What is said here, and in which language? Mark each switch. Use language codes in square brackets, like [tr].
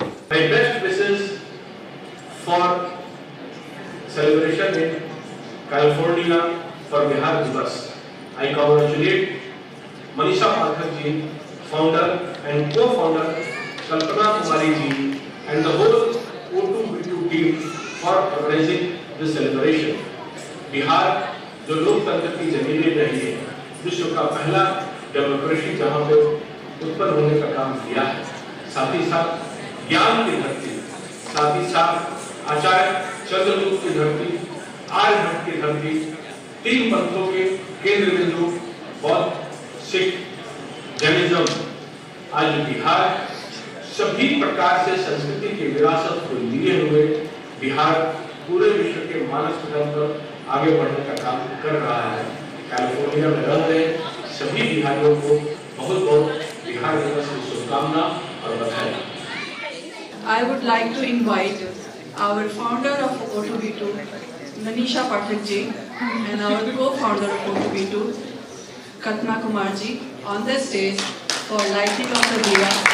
[en] My best wishes for celebration in California for Bihar Divas. I congratulate Manisha Pathak ji, founder and co-founder, Kalpana Kumari ji, and the whole O2B2 team for organizing this celebration. [hi] Bihar जो लोकतंत्र की जमीन में रही है, विश्व का पहला डेमोक्रेसी जहाँ पे उत्पन्न होने का काम किया है, साथ ही साथ ज्ञान की धरती, साथ ही साथ आचार्य चंद्रगुप्त की धरती, आर्यभट्ट की धरती, तीन पंथों के केंद्र बिंदु बौद्ध, सिख, जैनिज्म, आज बिहार सभी प्रकार से संस्कृति की विरासत को लिए हुए बिहार पूरे विश्व के मानस पटल पर आगे बढ़ने का काम कर रहा है। कैलिफोर्निया में रह रहे सभी बिहारियों को बहुत बहुत बिहार दिवस की शुभकामना और बधाई। [en] I would like to invite our founder of O2B2, Manisha Pathak ji, and our co-founder of O2B2, Kalpana Kumar ji, on the stage for lighting of the diya.